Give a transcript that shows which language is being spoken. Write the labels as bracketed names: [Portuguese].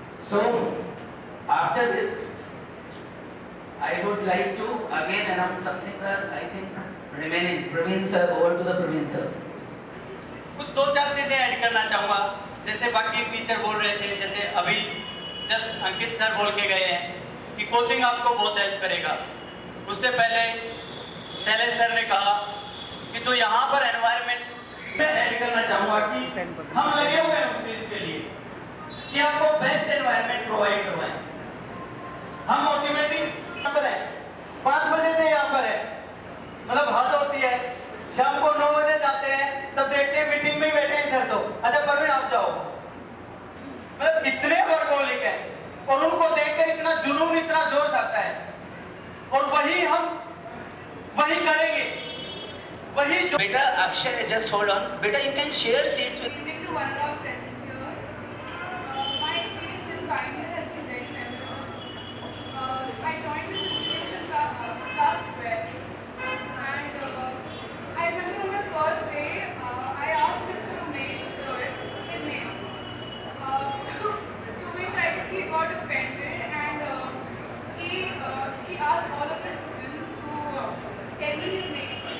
[English] So after this I would like to again announce something that I think remaining. Praveen sir, over to the Praveen sir. [Hindi] कुछ दो चार चीजें add करना चाहूँगा। जैसे बाकी टीचर बोल रहे थे, जैसे अभी जस्ट अंकित सर बोल के गए हैं कि कोचिंग आपको बहुत हेल्प करेगा। उससे पहले शैलेश सर ने कहा कि जो यहाँ पर एनवायरनमेंट मैं ऐड करना चाहूँगा कि हम लगे हुए हैं उस चीज के लिए कि आपको बेस्ट एनवायरनमेंट प्रोवाइड करवाएं। हम मोटिवेटिंग यहाँ पर है, 5 बजे से यहाँ पर है, मतलब हद होती है। शाम को 9 बजे जाते हैं, तब देखते हैं मीटिंग में ही बैठे हैं सर, तो अच्छा परवीन आप जाओ। मतलब इतने वर्कोलिक हैं और उनको देखकर इतना जुनून, इतना जोश आता है, और वही करेंगे, वही जो [English] बेटा Akshay, just hold on बेटा, you can share seats with Listening to one more present here, my experience in final has been very memorable. I joined this institution class 12, and I remember on my first day, I asked Mr. Umesh sir his name, to which I quickly got offended, and he asked all of the students to tell me his name.